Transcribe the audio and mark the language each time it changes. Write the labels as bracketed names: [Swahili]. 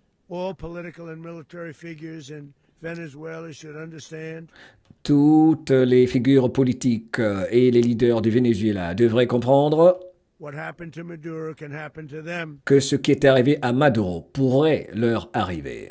[English] All political and military figures in Venezuela should understand [French] Toutes les figures politiques et les leaders du Venezuela devraient comprendre [English] what happened to Maduro can happen to them, [French] que ce qui est arrivé à Maduro pourrait leur arriver.